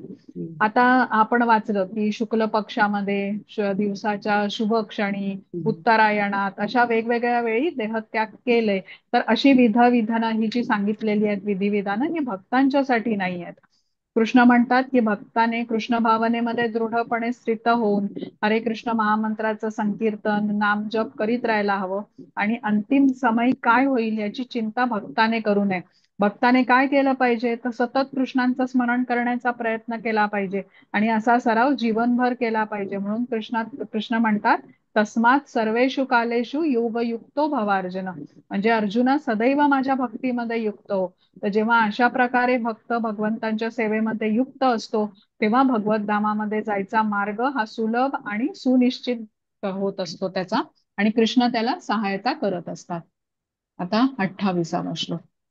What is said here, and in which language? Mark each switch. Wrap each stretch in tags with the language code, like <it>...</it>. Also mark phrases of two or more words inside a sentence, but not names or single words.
<mr>आता आपण वाचलं की शुक्ल पक्षामध्ये, दिवसाच्या शुभ क्षणी, उत्तरायणात अशा वेगवेगळ्या वेळी देहत्याग केले. तर अशी विधानं ही जी सांगितलेली आहेत, विधिविधानं, ही भक्तांच्यासाठी नाही आहेत. कृष्ण म्हणतात की भक्ताने कृष्ण भावनेमध्ये दृढपणे स्थित होऊन हरे कृष्ण महामंत्राचं संकीर्तन, नाम जप करीत राहायला हवं आणि अंतिम समय काय होईल याची चिंता भक्ताने करू नये. भक्ताने काय केलं पाहिजे? तर सतत कृष्णांचं स्मरण करण्याचा प्रयत्न केला पाहिजे आणि असा सराव जीवनभर केला पाहिजे. म्हणून कृष्ण म्हणतात</mr> <sa>तस्मात सर्वेषु कालेषु योगयुक्तो भवार्जुन.</sa> <mr>म्हणजे अर्जुना, सदैव माझ्या भक्तीमध्ये युक्त हो. तर जेव्हा अशा प्रकारे भक्त भगवंतांच्या सेवेमध्ये युक्त असतो तेव्हा भगवत धामामध्ये जायचा मार्ग हा सुलभ आणि सुनिश्चित होत असतो त्याचा, आणि कृष्ण त्याला सहायता करत असतात. आता 28वा श्लोक.</mr>